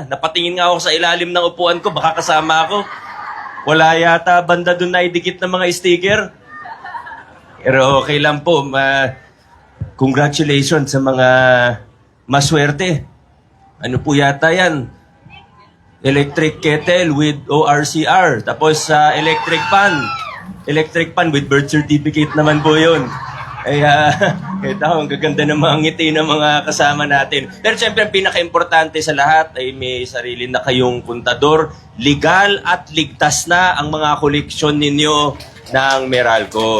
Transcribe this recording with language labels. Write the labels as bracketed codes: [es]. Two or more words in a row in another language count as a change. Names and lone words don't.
[tl] Napatingin nga ako sa ilalim ng upuan ko, baka kasama ako. Wala yata banda doon na idikit ng mga sticker. Pero okay lang po, congratulations sa mga maswerte. Ano po yata yan? [en] Electric kettle with ORCR. Tapos electric pan. Electric pan with birth certificate [tl] naman po yun. Ito, ang gaganda ng mga ngiti ng mga kasama natin. Pero siyempre, ang pinaka-importante sa lahat ay may sarili na kayong kontador. Legal at ligtas na ang mga koleksyon ninyo ng Meralco.